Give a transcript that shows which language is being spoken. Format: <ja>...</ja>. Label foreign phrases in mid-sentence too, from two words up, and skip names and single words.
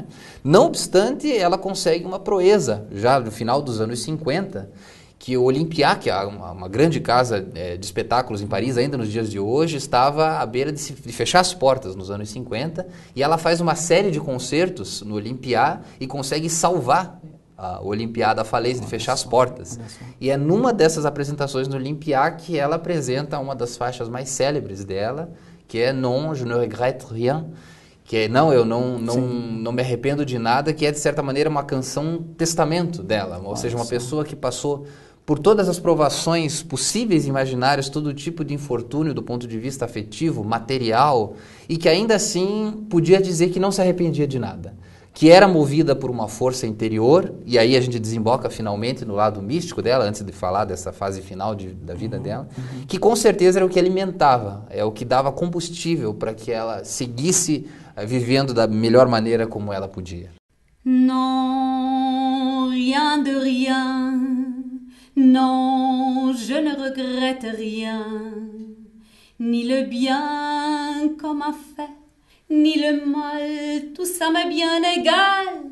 <pt>Não obstante, ela consegue uma proeza, já no final dos anos 50, que o Olympia, que é uma grande casa de espetáculos em Paris, ainda nos dias de hoje, estava à beira de fechar as portas nos anos 50, e ela faz uma série de concertos no Olympia e consegue salvar o Olympia da falência, de fechar as portas. E é numa dessas apresentações no Olympia que ela apresenta uma das faixas mais célebres dela, que é</pt> <fr>Non, je ne regrette rien,</fr> <pt>que é eu não me arrependo de nada, que é, de certa maneira, uma canção testamento dela, ou seja, uma pessoa que passou por todas as provações possíveis e imaginárias, todo tipo de infortúnio do ponto de vista afetivo, material, e que ainda assim podia dizer que não se arrependia de nada, que era movida por uma força interior, e aí a gente desemboca finalmente no lado místico dela, antes de falar dessa fase final da vida dela, que com certeza era o que alimentava, é o que dava combustível para que ela seguisse vivendo da melhor maneira como ela podia.</pt> <fr>Non, rien de rien. Non, je ne regrette rien. Ni le bien qu'on m'a fait, ni le mal, tout ça m'est bien égal.</fr>